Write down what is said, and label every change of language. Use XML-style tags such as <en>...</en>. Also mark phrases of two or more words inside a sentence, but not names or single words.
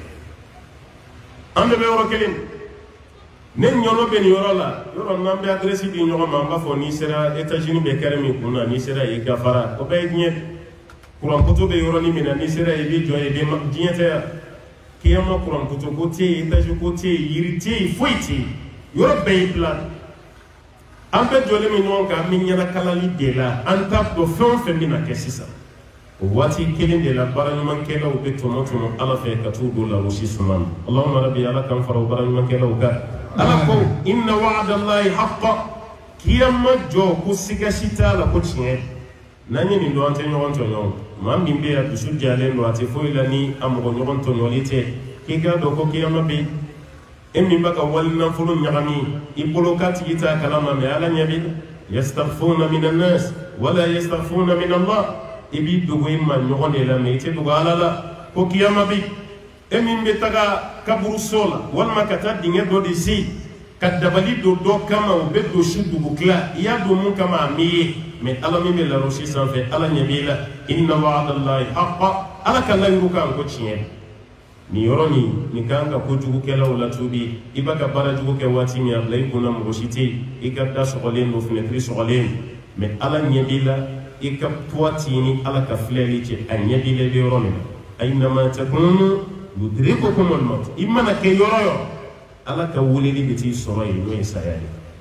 <bm>na an bɛɛ bɛ yɔrɔ kelen ne ɲɔnɔ bɛ nin yɔrɔ la yɔrɔ n'an bɛ adresi di ɲɔgɔn ma an b'a fɔ n'i sera Etats-Unis bɛ kɛrɛ min kun na n'i sera yen gafara o bɛɛ ye diɲɛ kurankutu bɛ yɔrɔnin min na n'i sera yen i bɛ jɔ yen diɲɛ tɛ yan kiyama kurankutu ko tɛ yen Etats-Unis ko tɛ yen yiri tɛ yen foyi tɛ yen yɔrɔ bɛɛ y'i bila an bɛɛ jɔlen min ɲɔgɔn kan an bɛ ɲɛnakalali de la an t'a dɔn fɛn o fɛn bɛ na kɛ sisan o waati kelen de la baaraɲumankɛlaw bɛ tɔmɔ tɔmɔ ala fɛ ka t'u don larosi suma na</bm> <ar>اللهم ربي</ar> <bm>ala k'an fara o baaraɲumankɛlaw kan ala ko</bm> <ar>إن وعد الله حق</ar> <bm>kiyama jɔ ko siga si t'a la ko tiɲɛ n'an ye nin dɔn an tɛ ɲɔgɔn tɔɲɔ maa min bɛ yan dusu jalen don a tɛ foyi la ni a mɔgɔ ɲɔgɔn tɔɲɔli tɛ k'i k'a dɔn ko kiyama bɛ yen e min bɛ ka wali nafolo ɲagami i bolo k'a tigi t'a kalama mɛ ala ɲɛ b'i la</bm> <ar>يستخفون من الناس ولا يستخفون من الله</ar> <bm>i b'i dogo i ma ɲɔgɔn de la mɛ i tɛ dogo ala la ko kiyama bɛ yen e min bɛ taga kaburuso la walima ka taa dingɛ dɔ de sen ka dabali don dɔ kama o bɛ don su dugu tila i y'a don mun kama a m'i ye mɛ ala min bɛ larosi sanfɛ ala ɲɛ b'i la</bm> <ar>إن وعد الله حق</ar> <bm>ala ka layiru kan ko tiɲɛ nin yɔrɔ nin kan ka kojugukɛlaw latubi i b'a ka baara jugu kɛ waati min a bila i kunna mɔgɔ si tɛ yen i ka da sɔgɔlen don fenɛtiri sɔgɔlen mɛ ala ɲɛ b'i la i ka toiti ni ala ka filɛli cɛ a ɲɛ b'i la i bɛ yɔrɔ min na</bm> <ar>أينما تكونوا يدرككم الموت</ar> <bm>i mana kɛ yɔrɔ o yɔrɔ ala ka weleli bɛ t'i sɔrɔ yen n'o ye saya ye</bm>